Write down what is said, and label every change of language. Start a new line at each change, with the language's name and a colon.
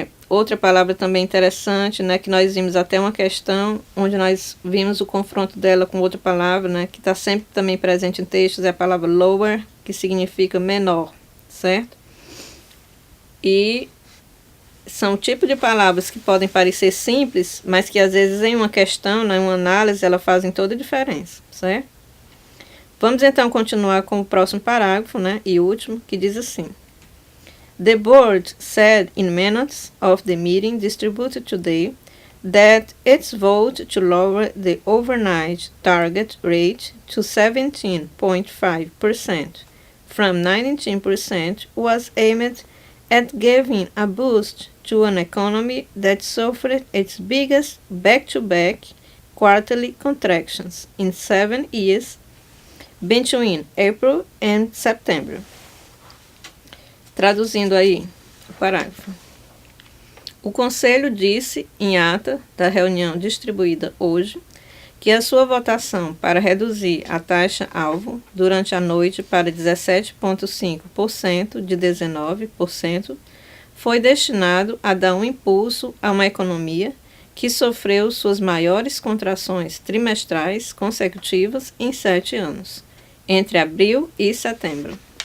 Portuguese: Outra palavra também interessante, né, que nós vimos até uma questão onde nós vimos o confronto dela com outra palavra, né, que está sempre também presente em textos, é a palavra lower, que significa menor, certo? E são tipos de palavras que podem parecer simples, mas que às vezes em uma questão, né, em uma análise, elas fazem toda a diferença, certo? Vamos então continuar com o próximo parágrafo, né, e último, que diz assim:
English: The board said in minutes of the meeting distributed today that its vote to lower the overnight target rate to 17.5% from 19% was aimed at giving a boost to an economy that suffered its biggest back-to-back quarterly contractions in 7 years between April and September.
Portuguese: Traduzindo aí o parágrafo. O Conselho disse, em ata da reunião distribuída hoje, que a sua votação para reduzir a taxa-alvo durante a noite para 17,5% de 19% foi destinado a dar um impulso a uma economia que sofreu suas maiores contrações trimestrais consecutivas em 7 anos, entre abril e setembro.